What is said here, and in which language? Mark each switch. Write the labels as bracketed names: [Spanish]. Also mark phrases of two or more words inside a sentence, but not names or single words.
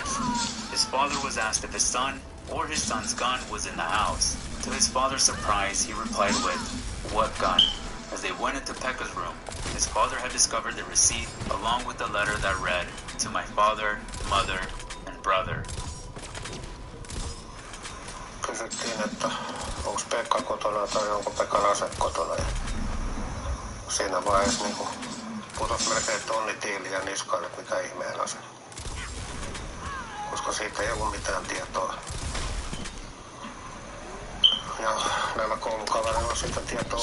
[English] His father was asked if his son or his son's gun was in the house. To his father's surprise, he replied with, "What gun?" As they went into Pekka's room, his father had discovered the receipt along with the letter that read, "To my father, mother, and brother." [Finnish] Kysyttiin, että onko Pekka kotona tai onko Pekan ase kotona. Ja siinä vaiheessa niinku putosi melkein tonni tiiliä niskaan, että mikä ihmeen ase. Koska siitä ei ollut mitään tietoa. Ja näillä koulukavereilla on siitä tietoa